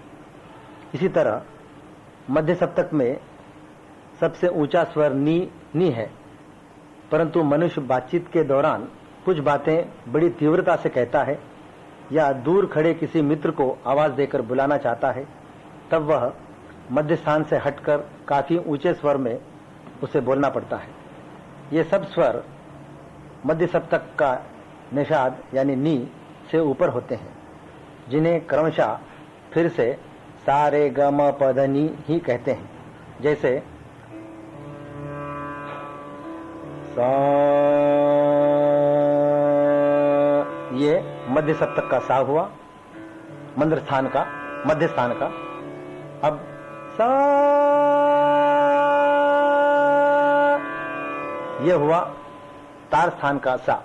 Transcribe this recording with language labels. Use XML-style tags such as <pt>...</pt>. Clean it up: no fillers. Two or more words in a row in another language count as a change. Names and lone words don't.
<hi>इसी तरह मध्य सप्तक में सबसे ऊंचा स्वर नी है, परंतु मनुष्य बातचीत के दौरान कुछ बातें बड़ी तीव्रता से कहता है या दूर खड़े किसी मित्र को आवाज देकर बुलाना चाहता है, तब वह मध्य स्थान से हटकर काफी ऊंचे स्वर में उसे बोलना पड़ता है। ये सब स्वर मध्य सप्तक का निषाद यानी नी से ऊपर होते हैं, जिन्हें क्रमशः फिर से सा रे ग म प ध नि ही कहते हैं। जैसे सा, ये मध्य सप्तक का सा हुआ, मंद्र स्थान का, मध्य स्थान का। अब सा, ये हुआ तार स्थान का सा।</hi>